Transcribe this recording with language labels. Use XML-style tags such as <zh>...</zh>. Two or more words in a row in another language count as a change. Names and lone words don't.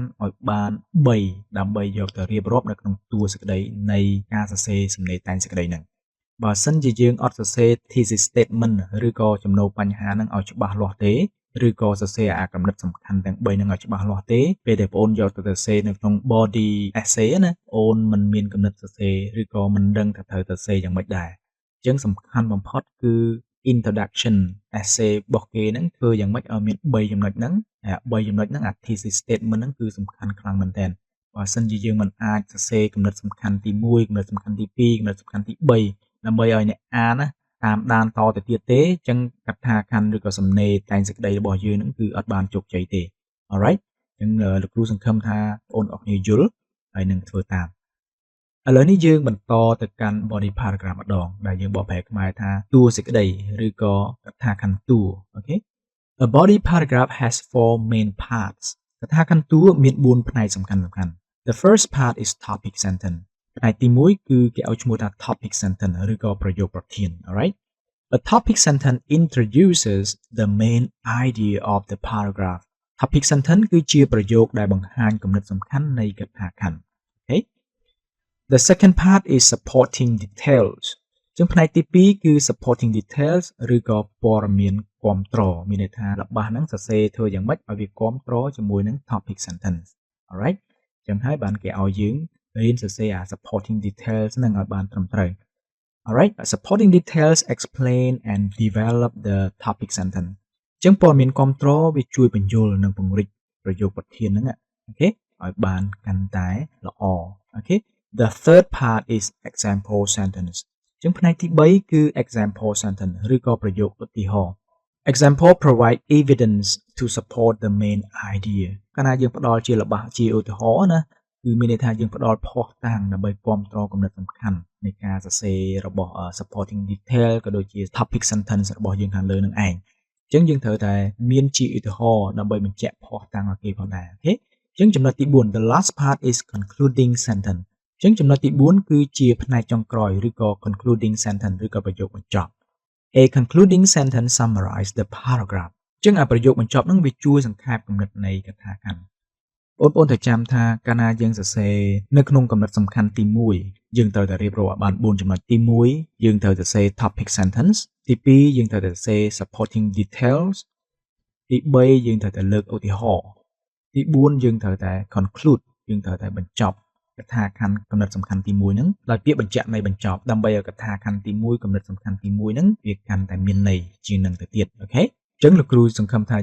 <km>ឲ្យបាន3ដើម្បីយកទៅរៀបរាប់នៅក្នុងតួសេចក្តីនៃការសរសេរសំណេរតែងសេចក្តីហ្នឹងបើសិនជាយើង អត់សរសេរ</km> <en>thesis statement</en> <km>ឬក៏ចំណូលបញ្ហាហ្នឹងឲ្យច្បាស់លាស់ទេឬក៏សរសេរអាកំណត់សំខាន់ទាំង3ហ្នឹងឲ្យច្បាស់លាស់ទេពេលដែលបងអូនយកទៅសរសេរនៅក្នុង</km> <en>body essay</en> <km>ណាអូនមិនមានកំណត់សរសេរឬក៏មិនដឹងថាត្រូវសរសេរយ៉ាងម៉េចដែរអញ្ចឹងសំខាន់បំផុតគឺ</km> <en>introduction essay</en> <km>របស់គេហ្នឹងធ្វើយ៉ាងម៉េចឲ្យមាន3ចំណុចហ្នឹងអា3ចំណុចហ្នឹងអា</km> <en>thesis statement</en> <km>ហ្នឹងគឺសំខាន់ខ្លាំងមែនទែន បើសិនជាយើងមិនអាចសរសេរគំនិតសំខាន់ទី1គំនិតសំខាន់ទី2គំនិតសំខាន់ទី3ដើម្បីឲ្យអ្នកអានណាតាមដានតទៅទៀតទេអញ្ចឹងកថាខណ្ឌឬក៏ សំណេរតែងសេចក្តីរបស់យើងហ្នឹងគឺអត់បានជោគជ័យទេ alright អញ្ចឹងលោកគ្រូសង្ឃឹមថាបងប្អូនអរគ្នាយល់ហើយនឹងធ្វើតាមឥ ឡូវនេះយើងបន្តទៅកាន់</km> <en>body paragraph</en> <km>ម្ដងដែលយើងបកប្រែខ្មែរថាតួសេចក្តីឬក៏កថាខណ្ឌតួអូខេ</km> <en>A body paragraph has 4 main parts</en> <km>កថាខណ្ឌតួមាន4ផ្នែកសំខាន់ៗ</km> <en>The first part is topic sentence</en> <km>ផ្នែកទី1គឺគេឲ្យឈ្មោះថា</km> <en>topic sentence</en> <km>ឬក៏ប្រយោគប្រធាន</km> <en>alright A topic sentence introduces the main idea of the paragraph topic sentence</en> <km>គឺជាប្រយោគដែលបង្ហាញគំនិតសំខាន់នៃកថាខណ្ឌ okay</km> <en>The second part is supporting details</en> <km>ចឹងផ្នែកទី2គឺ</km> <en>supporting details</en> <km>ឬក៏ព័ត៌មានគាំទ្រមានន័យថារបស់ហ្នឹងសរសេរធ្វើយ៉ាងម៉េចឲ្យវាគាំទ្រជាមួយនឹង</km> <en>topic sentence alright</en> <km>ចឹងហើយបានគេឲ្យយើងរៀនសរសេរអា</km> <en>supporting details</en> <km>ហ្នឹងឲ្យបានត្រឹមត្រូវ</km> <en>alright supporting details explain and develop the topic sentence</en> <km>ចឹងព័ត៌មានគាំទ្រវាជួយបញ្យល់និងពង្រីកប្រយោគប្រធានហ្នឹងអូខេឲ្យបានកាន់តែល្អអូខេ</km> <en>The third part is example sentence</en> <km>ចឹងផ្នែកទី3គឺ</km> <en>example sentence</en> <km>ឬក៏ប្រយោគឧទាហរណ៍</km> <en>Example provide evidence to support the main idea</en> <km>កាលណាយើងផ្ដល់ជាល្បះជាឧទាហរណ៍ណាគឺមានន័យថាយើងផ្ដល់ភស្តុតាងដើម្បីគាំទ្រគំនិតសំខាន់នៃការសរសេររបស់</km> <en>supporting detail</en> <km>ក៏ដូចជា</km> <en>topic sentence</en> <km>របស់យើងខាងលើនឹងឯងអញ្ចឹងយើងត្រូវតែមានជាឧទាហរណ៍ដើម្បីបញ្ជាក់ភស្តុតាងឲ្យគេផងដែរអូខេអញ្ចឹងចំណុចទី4 The</km> <en>last part is concluding sentence</en> <km>អញ្ចឹងចំណុចទី4គឺជាផ្នែកចុងក្រោយឬក៏</km> <en>concluding sentence</en> <km>ឬក៏ប្រយោគបញ្ចប់</km> <en>A concluding sentence summarize the paragraph</en> <km>អញ្ចឹងប្រយោគបញ្ចប់ហ្នឹងវាជួយសង្ខេបគំនិតនៃកថាខណ្ឌបងប្អូនត្រូវចាំថាកាលណាយើងសរសេរនៅក្នុងគំនិតសំខាន់ទី1យើងត្រូវតែរៀបរាប់ឲ្យបាន4ចំណុចទី1យើងត្រូវតែសរសេរ</km> <en>topic sentence</en> <km>ទី2យើងត្រូវតែសរសេរ</km> <en>supporting details</en> <km>ទី3 យើងត្រូវតែលើកឧទាហរណ៍ទី4យើងត្រូវតែ conclude យើងត្រូវតែបញ្ចប់កថាខណ្ឌគំនិតសំខាន់ទី1ហ្នឹងដោយពាក្យបញ្ជាក់នៃបញ្ចប់ ដើម្បីឲ្យកថាខណ្ឌទី1គំនិតសំខាន់ទី1ហ្នឹងវាកាន់តែមានន័យជាងនឹងទៅទៀតអូខេអញ្ចឹងលោកគ្រូសង្ឃឹមថា</km>